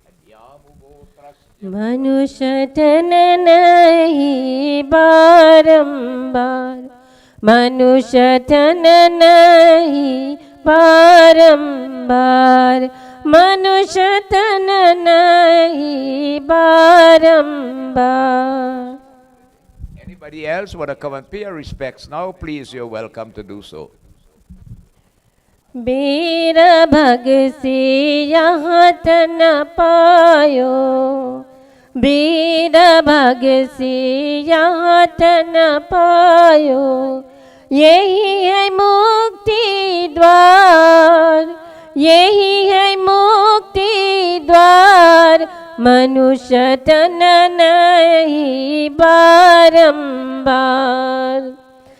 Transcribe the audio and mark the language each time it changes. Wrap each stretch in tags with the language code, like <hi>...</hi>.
<hi>मनुष्य तन नहीं बारंबार, मनुष्य तन नहीं बारंबार, मनुष्य तन नहीं बारंबार।</hi> <en>Anybody else want to come and pay your respects now? Please, you're welcome to do so.</en> <hi>वीर भग से यहाँ तन पायो, वीर भग से यहाँ तन पायो, यही है मुक्ति द्वार, यही है मुक्ति द्वार, मनुष्य तन नहीं बारंबार।</hi>